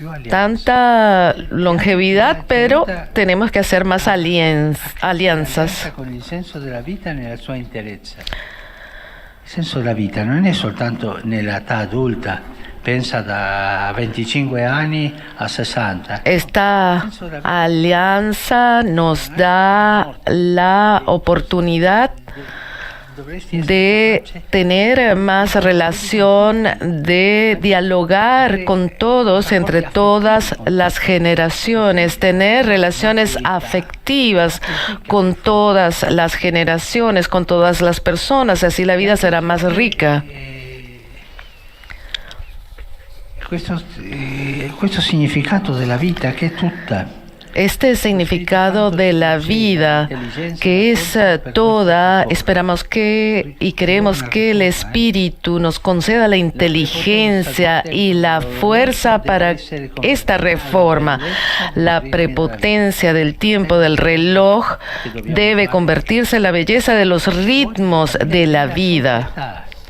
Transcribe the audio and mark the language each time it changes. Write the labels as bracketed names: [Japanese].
[Spanish] Tanta longevidad, pero tenemos que hacer más alianzas. [Italian] Il senso della vita nella sua interezza. Il senso della vita non è soltanto nell'età adulta. Pensa da 25 anni a 60. [Spanish] Esta alianza nos da la oportunidad de tener más relación, de dialogar con todos, entre todas las generaciones, tener relaciones afectivas con todas las generaciones, con todas las personas, así la vida será más rica. [Italian] Questo significato della vita che è tutta [Spanish] este significado de la vida, que es toda, esperamos que y queremos que el Espíritu nos conceda la inteligencia y la fuerza para esta reforma. La prepotencia del tiempo del reloj debe convertirse en la belleza de los ritmos de la vida.